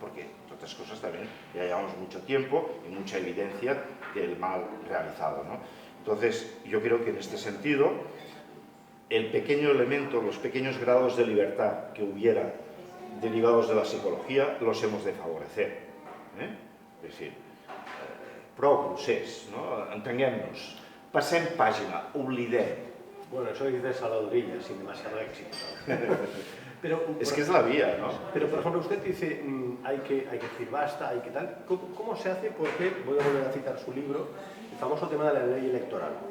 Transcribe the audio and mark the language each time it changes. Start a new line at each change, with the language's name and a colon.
Spanish: Porque, entre otras cosas, también ya llevamos mucho tiempo y mucha evidencia del mal realizado, ¿no? Entonces, yo creo que en este sentido, el pequeño elemento, los pequeños grados de libertad que hubiera derivados de la psicología, los hemos de favorecer.
Catalan: És a dir, prou procés, no? Entenguem-nos, passem pàgina, oblidem.
Spanish: Bueno, eso dice Salvadorilla, sin demasiado éxito. Pero, Es que es la vía, ¿no? Pero, por ejemplo, usted dice, hay que decir basta, hay que tal. ¿Cómo se hace? Porque, voy a volver a citar su libro, el famoso tema de la ley electoral.